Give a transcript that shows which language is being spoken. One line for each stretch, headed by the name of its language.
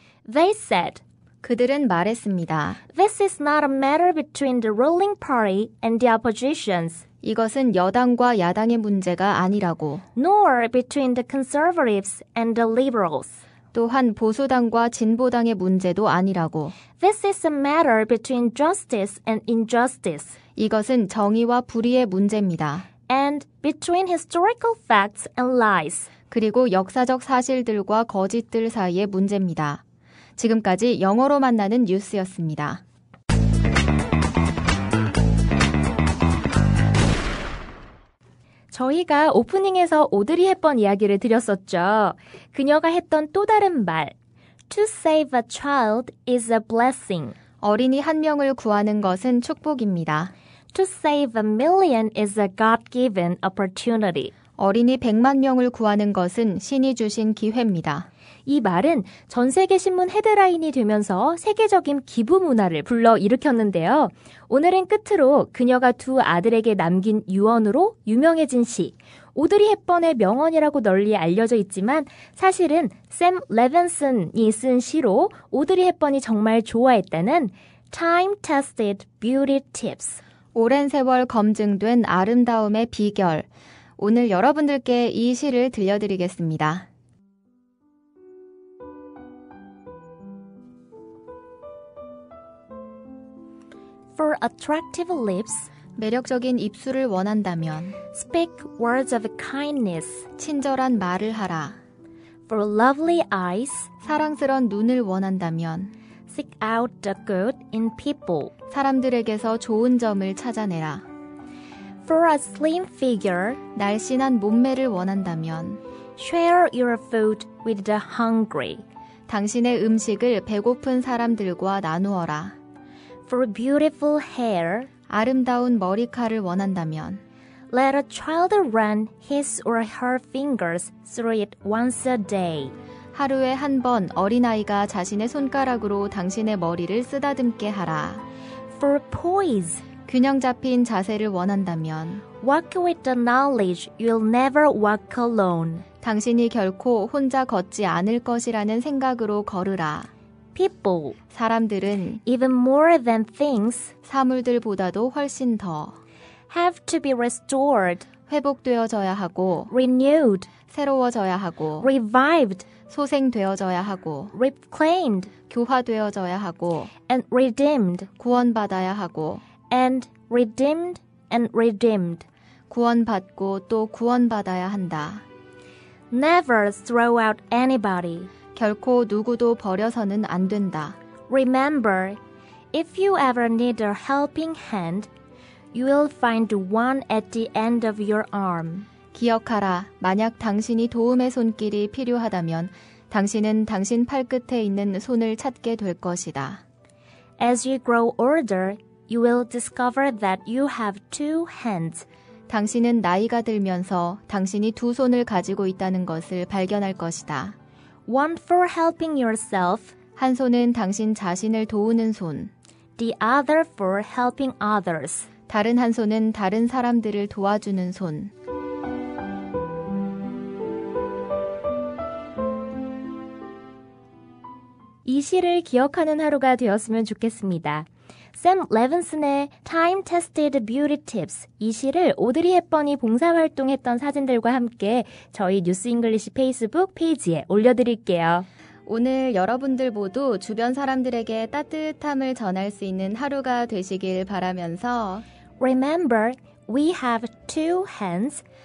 English: They said,
Korean: 그들은 말했습니다.
English: This is not a matter between the ruling party and the oppositions,
Korean: 이것은 여당과 야당의 문제가 아니라고.
English: nor between the conservatives and the liberals.
Korean: 또한 보수당과 진보당의 문제도 아니라고.
English: This is a matter between justice and injustice,
Korean: 이것은 정의와 불의의 문제입니다.
English: and between historical facts and lies.
Korean: 그리고 역사적 사실들과 거짓들 사이의 문제입니다. 지금까지 영어로 만나는 뉴스였습니다. 저희가 오프닝에서 오드리 헵번 이야기를 드렸었죠. 그녀가 했던 또 다른 말.
English: To save a child is a blessing.
Korean: 어린이 한 명을 구하는 것은 축복입니다.
English: To save a million is a God-given opportunity.
Korean: 어린이 100만 명을 구하는 것은 신이 주신 기회입니다. 이 말은 전 세계 신문 헤드라인이 되면서 세계적인 기부 문화를 불러일으켰는데요. 오늘은 끝으로 그녀가 두 아들에게 남긴 유언으로 유명해진 시 오드리 헵번의 명언이라고 널리 알려져 있지만 사실은 샘 레빈슨이 쓴 시로 오드리 헵번이 정말 좋아했다는 Time-Tested Beauty Tips. 오랜 세월 검증된 아름다움의 비결. 오늘 여러분들께 이 시를 들려드리겠습니다.
English: For attractive lips,
Korean: 매력적인 입술을 원한다면
English: speak words of kindness.
Korean: 친절한 말을 하라.
English: For lovely eyes,
Korean: 사랑스런 눈을 원한다면
English: seek out the good in people.
Korean: 사람들에게서 좋은 점을 찾아내라.
English: For a slim figure,
Korean: 날씬한 몸매를 원한다면
English: share your food with the hungry.
Korean: 당신의 음식을 배고픈 사람들과 나누어라.
English: For beautiful hair,
Korean: 아름다운 머리카락을 원한다면
English: let a child run his or her fingers through it once a day.
Korean: 하루에 한 번 어린아이가 자신의 손가락으로 당신의 머리를 쓰다듬게 하라.
English: For poise,
Korean: 균형 잡힌 자세를 원한다면
English: walk with the knowledge you'll never walk alone.
Korean: 당신이 결코 혼자 걷지 않을 것이라는 생각으로 걸으라.
English: People,
Korean: 사람들은
English: even more than things,
Korean: 사물들보다도 훨씬 더
English: have to be restored,
Korean: 회복되어져야 하고
English: renewed,
Korean: 새로워져야 하고
English: revived,
Korean: 소생되어져야 하고
English: reclaimed,
Korean: 교화되어져야 하고
English: and redeemed,
Korean: 구원받아야 하고
English: and redeemed, and redeemed.
Korean: 구원받고 또 구원받아야 한다.
English: Never throw out anybody.
Korean: 결코 누구도 버려서는 안 된다.
English: Remember, if you ever need a helping hand, you will find one at the end of your arm.
Korean: 기억하라. 만약 당신이 도움의 손길이 필요하다면 당신은 당신 팔끝에 있는 손을 찾게 될 것이다.
English: As you grow older, you will discover that you have two hands.
Korean: 당신은 나이가 들면서 당신이 두 손을 가지고 있다는 것을 발견할 것이다.
English: One for helping yourself,
Korean: 한 손은 당신 자신을 도우는 손,
English: the other for helping others.
Korean: 다른 한 손은 다른 사람들을 도와주는 손. 이 시를 기억하는 하루가 되었으면 좋겠습니다. 샘 레빈슨의 Time-Tested Beauty Tips, 이 시를 오드리 헵번이 봉사활동했던 사진들과 함께 저희 뉴스 잉글리시 페이스북 페이지에 올려드릴게요. 오늘 여러분들 모두 주변 사람들에게 따뜻함을 전할 수 있는 하루가 되시길 바라면서
English: Remember, we have two hands.